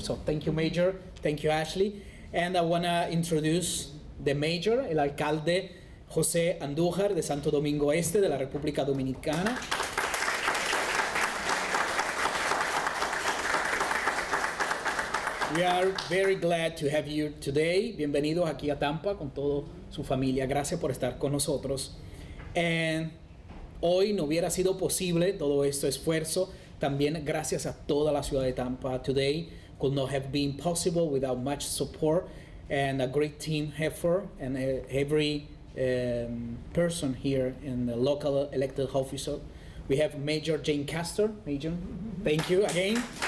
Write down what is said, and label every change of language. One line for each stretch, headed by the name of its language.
English: So thank you, Major. Thank you, Ashley. And I want to introduce the Major, el alcalde José Andújar de Santo Domingo Este de la República Dominicana. We are very glad to have you today.
Spanish: Bienvenidos aquí a Tampa con toda su familia. Gracias por estar con nosotros. And hoy no hubiera sido posible todo este esfuerzo. También gracias a toda la ciudad de Tampa.
English: Today could not have been possible without much support and a great team effort and every person here in the local elected official. We have Major Jane Castor. Major, thank you again.